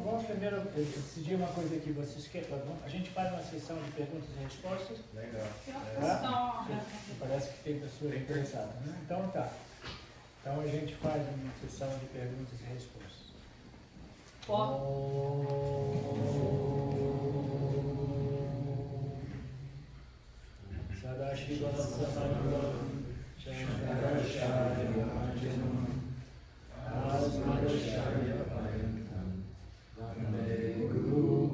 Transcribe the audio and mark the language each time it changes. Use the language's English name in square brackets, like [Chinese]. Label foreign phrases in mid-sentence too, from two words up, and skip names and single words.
[Portuguese] vamos primeiro decidir uma coisa aqui. Vocês querem? A gente faz uma sessão de perguntas e respostas. Legal. Tá? Parece que tem pessoas interessadas, né? Então tá. Então a gente faz uma sessão de perguntas e respostas. [Sanskrit] Sadashiva Samanandam Shankaracharya Manjanam Asmadacharya Payantam Vande Guru